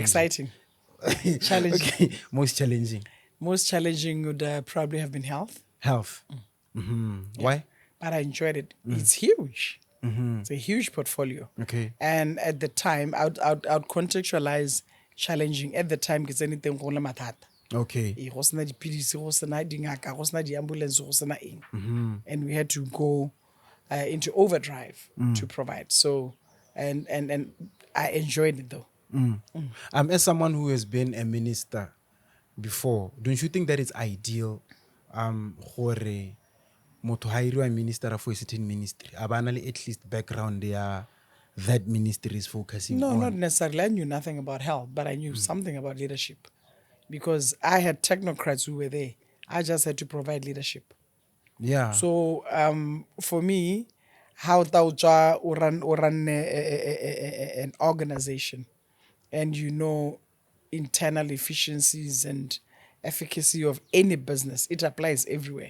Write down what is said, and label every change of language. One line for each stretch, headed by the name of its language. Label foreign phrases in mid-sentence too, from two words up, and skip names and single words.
English: exciting. Challenging. Okay, most challenging. Most challenging would probably have been health. Health. Why? But I enjoyed it. It's huge. It's a huge portfolio. Okay. And at the time, I'd contextualize challenging. At the time, because anything
Tswana: go le mathata.
English: Okay.
Tswana: Go sena dipidisi, go sena dingaka, go sena di-ambulance, go sena eng.
English: And we had to go into overdrive to provide. So, and I enjoyed it though. As someone who has been a minister before, don't you think that it's ideal
Tswana: gore motho ha iriwa
English: minister for a certain ministry abanale at least background there that ministry is focusing No, on? not necessarily. I knew nothing about health, but I knew something about leadership because I had technocrats who were there. I just had to provide leadership. Yeah. So for me, how tauja run an organization, and you know internal efficiencies and efficacy of any business, it applies everywhere.